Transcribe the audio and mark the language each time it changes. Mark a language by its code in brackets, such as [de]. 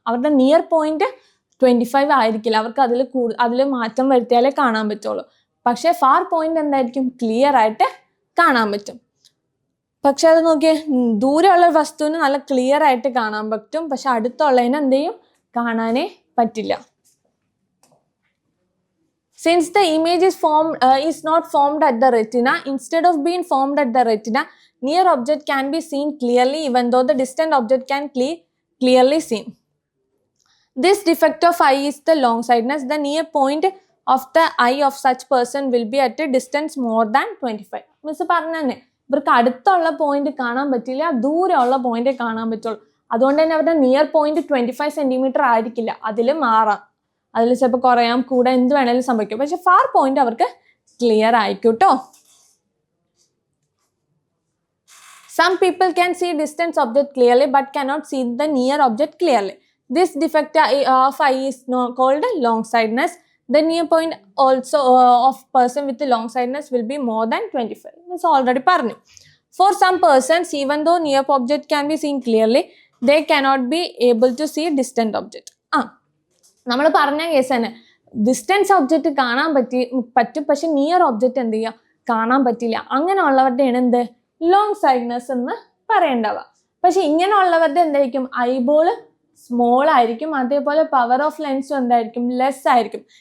[ml] അവരുടെ near point 25 ആയിരിക്കില്ല, അവർക്ക് അതിൽ മാറ്റം വരുത്തിയാലേ കാണാൻ പറ്റുള്ളൂ. പക്ഷെ ഫാർ പോയിന്റ് എന്തായിരിക്കും, ക്ലിയർ ആയിട്ട് കാണാൻ പറ്റും. പക്ഷെ അത് നോക്കിയേ, ദൂരെയുള്ള വസ്തുവിന് നല്ല ക്ലിയർ ആയിട്ട് കാണാൻ പറ്റും, പക്ഷെ അടുത്തുള്ളതിന് എന്ത് ചെയ്യും, കാണാനേ പറ്റില്ല. [en] Since the image is not formed at the retina, instead of being formed at the retina, near object can be seen clearly even though the distant object can clearly seen. This defect of eye is the long sightedness. The near point of the eye of such person will be at a distance more than 25. [ml] Miss പറഞ്ഞേ, ഇവർക്ക് അടുത്തുള്ള point കാണാൻ പറ്റില്ല, ദൂരെയുള്ള point കാണാൻ പറ്റുള്ളൂ. അതുകൊണ്ട് തന്നെ അവരുടെ നിയർ പോയിന്റ് 25 സെന്റിമീറ്റർ ആയിരിക്കില്ല, അതിൽ മാറാം, അതിൽ ചിലപ്പോൾ കുറയാം, കൂടെ എന്ത് വേണേലും സംഭവിക്കും. പക്ഷെ ഫാർ പോയിന്റ് അവർക്ക് ക്ലിയർ ആയിരിക്കും കേട്ടോ. [en] Some people can see distant object clearly but cannot see the near object clearly. This defect of eye is called long-sightedness. The near point also of person with long-sightedness will be more than 25. This already പറഞ്ഞു. For some persons, even though near object can be seen clearly, they cannot be able to see distant object. [ml] നമ്മൾ പറഞ്ഞ case തന്നെ, distance object കാണാൻ പറ്റും, പക്ഷെ near object എന്ത് ചെയ്യുക, കാണാൻ പറ്റില്ല. അങ്ങനെയുള്ളവരുടെയാണ് എന്ത്, ലോങ് സൈറ്റ്നെസ് എന്ന് പറയേണ്ടവ. പക്ഷെ ഇങ്ങനെയുള്ളവരുടെ എന്തായിരിക്കും, ഐബോള് സ്മോൾ ആയിരിക്കും, അതേപോലെ പവർ ഓഫ് ലെൻസും എന്തായിരിക്കും, ലെസ് ആയിരിക്കും.